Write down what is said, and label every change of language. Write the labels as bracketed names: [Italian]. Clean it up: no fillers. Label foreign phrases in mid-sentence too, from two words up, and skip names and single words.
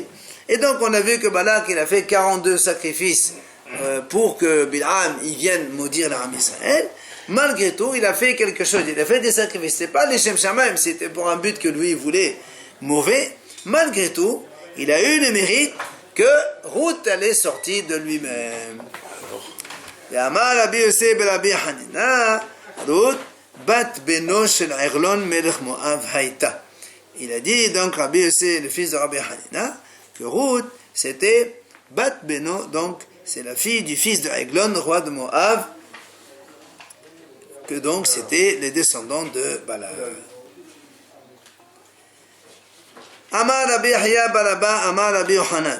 [French] Et donc on a vu que Balak il a fait 42 sacrifices pour que Bil'am il vienne maudire l'Am Israël. Malgré tout, il a fait quelque chose, il a fait des sacrifices. C'est pas les [Hebrew] שם שמים, [French] c'était pour un but que lui il voulait mauvais. Malgré tout, il a eu le mérite que Ruth elle est sortie de lui-même. [Hebrew] אמר רבי יוסף בן רבי חנינא רות בת בנו של עגלון מלך מואב היתה. [French] Il a dit donc Rabbi Yosef, le fils de Rabbi Hanina, que Ruth, c'était [Hebrew] בת בנו, [French] donc c'est la fille du fils de Eglon, roi de Moab, que donc c'était les descendants de Balak. [Hebrew] אמר רבי יחייא בר אבא אמר רבי יוחנן.